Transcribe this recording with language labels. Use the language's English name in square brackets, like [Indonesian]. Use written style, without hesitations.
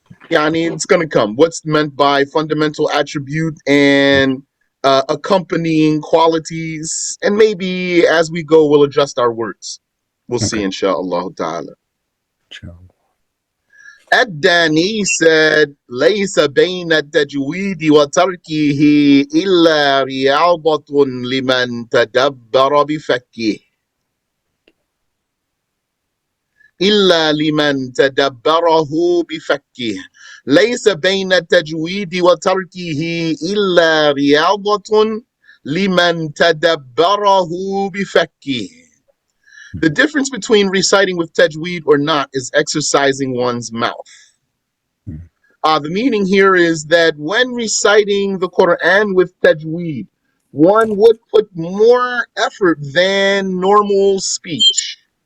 [English] It's going to come. What's meant by fundamental attribute and accompanying qualities, and maybe as we go we'll adjust our words. We'll see, inshallah ta'ala. Ad-Dani said, [Arabic] ليس بين التجويد وتركه إلا رياضة لمن تدبر بفكه. إلا لمن تدبره بفكه. ليس بين التجويد وتركه إلا رياضة لمن تدبره بفكه. [English] The difference between reciting with tajweed or not is exercising one's mouth. The meaning here is that when reciting the Quran with tajweed, one would put more effort than normal speech.